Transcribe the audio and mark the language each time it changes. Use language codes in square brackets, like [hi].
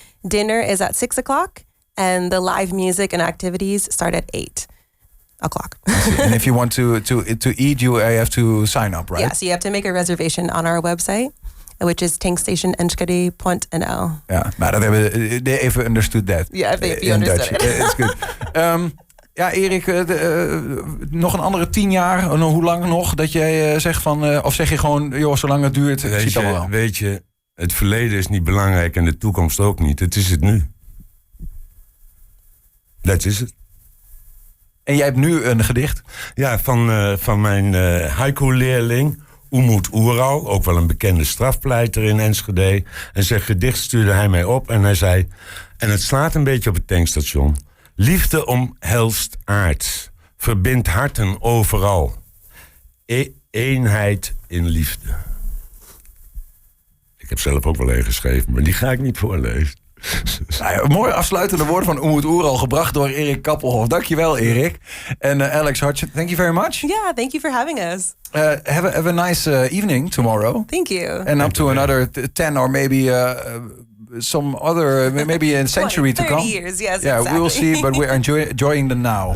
[en] Dinner is at 6 o'clock, and the live music and activities start at 8 o'clock. And if you want to eat, you have to sign up, right? Yeah, so you have to make a reservation on our website, which is tankstationenschede.nl. [nl] Ja, maar dat hebben [en] they even understood that. Yeah, if you in understood Dutch. It's good. [nl] Ja, Erik, nog een andere 10 jaar, hoe lang nog dat jij zegt van, of zeg je gewoon, joh, zolang het duurt, ik zie het allemaal wel. Weet je, het verleden is niet belangrijk en de toekomst ook niet. Het is het nu. Dat is het. En jij hebt nu een gedicht? Ja, van mijn haiku-leerling, Umut Oeral, ook wel een bekende strafpleiter in Enschede. En zijn gedicht stuurde hij mij op en hij zei, en het slaat een beetje op het tankstation. Liefde omhelst aard, verbindt harten overal. Eenheid in liefde. Ik heb zelf ook wel een geschreven, maar die ga ik niet voorlezen. Nou ja, mooi afsluitende woorden van Umut Oeral, gebracht door Erik Kappelhoff. Dankjewel, Erik. [en] En Alex Hodgson, thank you very much. Yeah, thank you for having us. Have a nice evening tomorrow. Thank you. And up to another 10 or maybe some other, maybe a century to come. 30 years, yes, Yeah, exactly. we will see, but we're enjoying the now.